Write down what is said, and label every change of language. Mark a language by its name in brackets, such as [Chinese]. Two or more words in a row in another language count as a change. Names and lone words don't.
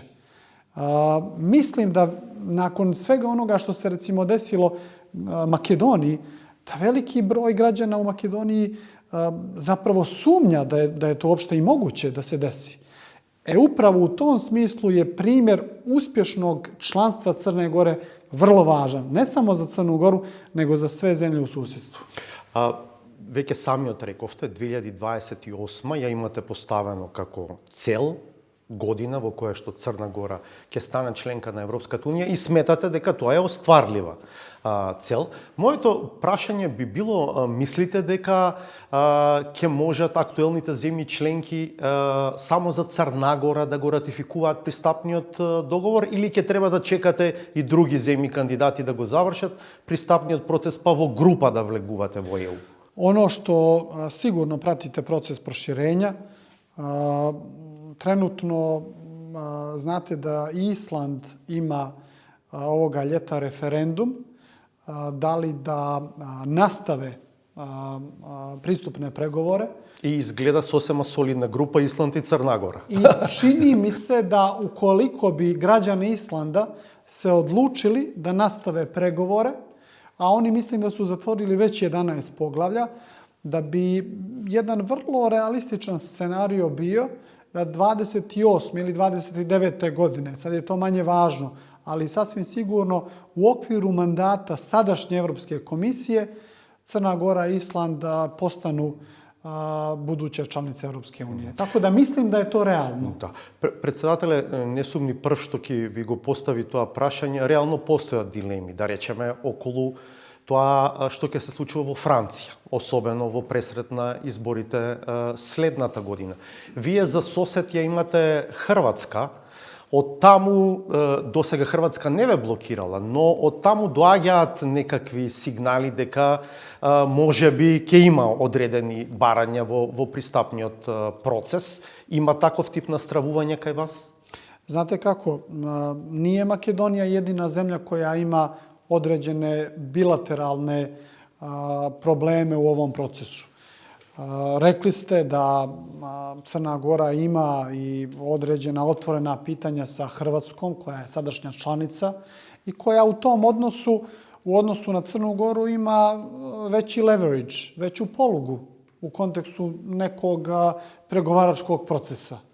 [Serbian] Mislim da nakon svega onoga što se recimo desilo Makedoniji, da veliki broj građana u Makedoniji zapravo sumnja da je to uopšte i moguće da se desi. Upravo u tom smislu je primjer uspješnog članstva Crne Gore vrlo važan. Ne samo za Crnu Goru, nego za sve zemlje u susjedstvu. [Macedonian] веќе самиот рековте, 2028 ја имате поставено како цел, година во која што Црна Гора ќе стане членка на Европската Унија и сметате дека тоа е остварлива цел. Моето прашање би било, мислите дека ќе можат актуелните земји членки само за Црна Гора да го ратификуваат пристапниот договор или ќе треба да чекате и други земји кандидати да го завршат пристапниот процес па во група да влегувате во ЕУ? [Serbian] Ono što sigurno pratite proces proširenja, trenutno znate da Island ima ovoga ljeta referendum, da li da nastave pristupne pregovore. [Macedonian] И изгледа сосема солидна група Исланд и Црна Гора. [Serbian] I čini mi se da ukoliko bi građani Islanda se odlučili da nastave pregovore, a oni mislim da su zatvorili već 11 poglavlja, da bi jedan vrlo realističan scenario bio da 28. ili 29. godine, sad je to manje važno, ali sasvim sigurno u okviru mandata sadašnje Evropske komisije Crna Gora i Island postanu buduće članice Evropske unije. Tako da mislim da je to realno. [Macedonian] Да. Председателе, не сум ни прв што ќе ви го постави тоа прашање. Реално постојат дилеми, да речеме, околу тоа што ќе се случува во Франција, особено во пресред на изборите следната година. Вие за сосед ја имате Хрватска. Од таму, досега Хрватска не ве блокирала, но од таму доаѓаат некакви сигнали дека може би ќе има одредени барања во пристапниот процес. Има таков тип настравување кај вас? [Serbian] Znate kako, nije Makedonija jedina zemlja koja ima određene bilateralne probleme u ovom procesu. Rekli ste da Crna Gora ima i određena otvorena pitanja sa Hrvatskom, koja je sadašnja članica i koja u tom odnosu, u odnosu na Crnu Goru, ima veći leverage, veću polugu u kontekstu nekog pregovaračkog procesa.